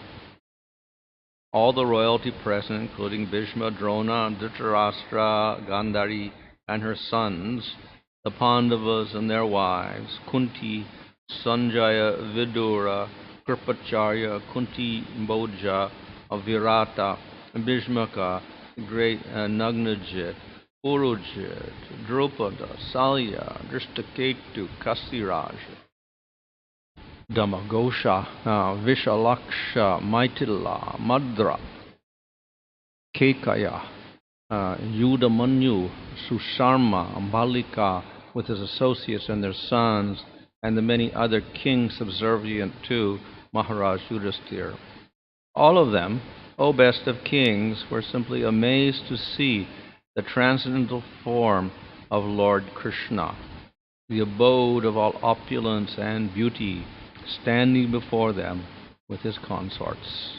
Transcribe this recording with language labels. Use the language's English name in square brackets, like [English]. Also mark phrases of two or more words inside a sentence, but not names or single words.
[English] All the royalty present, including Bhishma, Drona, Dhritarashtra, Gandhari, and her sons, the Pandavas and their wives, Kunti, Sanjaya, Vidura, Kripacharya, Kunti, Bhoja, Virata, Bhishmaka, great Nagnajit, Urujit, Drupada, Salya, Drishtaketu, Kasiraj, Damagosha, Vishalaksha, Maitila, Madra, Kekaya, Yudamanyu, Susharma, Balika, with his associates and their sons, and the many other kings subservient to Maharaj Yudhisthira. All of them, O best of kings, were simply amazed to see the transcendental form of Lord Krishna, the abode of all opulence and beauty, standing before them with his consorts.